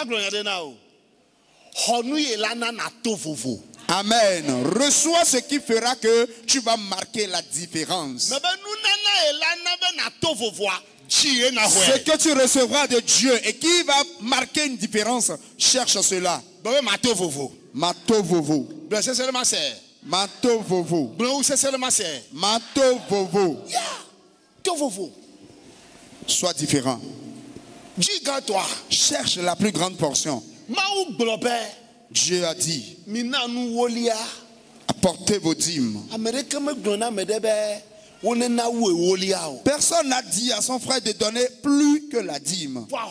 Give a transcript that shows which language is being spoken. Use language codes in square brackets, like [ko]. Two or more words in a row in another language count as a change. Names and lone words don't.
[fr] Amen. Reçois ce qui fera que tu vas marquer la différence. Ce que tu recevras de Dieu et qui va marquer une différence, cherche cela. [ee] Mato vovo. Mato vovo. Mato vovo. [fr] Sois différent. Cherche la plus grande portion. Dieu a dit, apportez vos dîmes. Personne n'a dit à son frère de donner plus que la dîme.